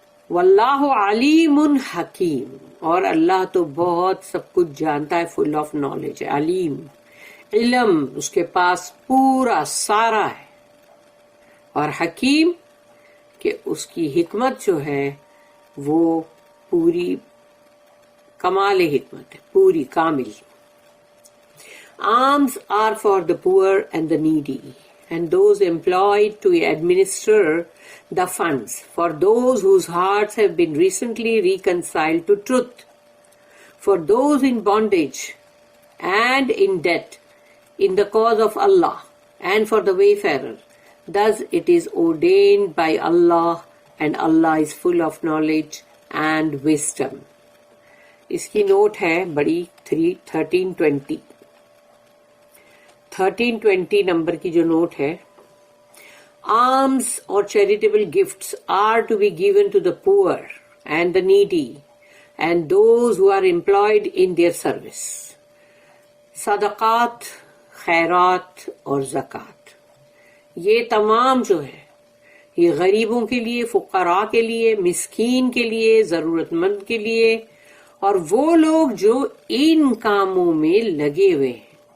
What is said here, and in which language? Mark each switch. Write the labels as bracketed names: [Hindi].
[Urdu] واللہ علیم حکیم، اور اللہ تو بہت سب کچھ جانتا ہے، [English] full of knowledge [Urdu] ہے. علیم، علم اس کے پاس پورا سارا ہے، اور حکیم کہ اس کی حکمت جو ہے وہ پوری کمال حکمت ہے، پوری کامل. [English] Alms are for the poor and the needy, and those employed to administer the funds, for those whose hearts have been recently reconciled to truth, for those in bondage and in debt, in the cause of Allah, and for the wayfarer. Thus it is ordained by Allah, and Allah is full of knowledge and wisdom. [Urdu] اس کی note ہے بڑی 1320 number کی جو note ہے. [English] Alms اور charitable gifts are to be given to the poor and the needy and those who are employed in their service. [Urdu] صدقات، خیرات اور زکوٰۃ، یہ تمام جو ہے یہ غریبوں کے لیے، فقراء کے لیے، مسکین کے لیے، ضرورت مند کے لیے، اور وہ لوگ جو ان کاموں میں لگے ہوئے ہیں،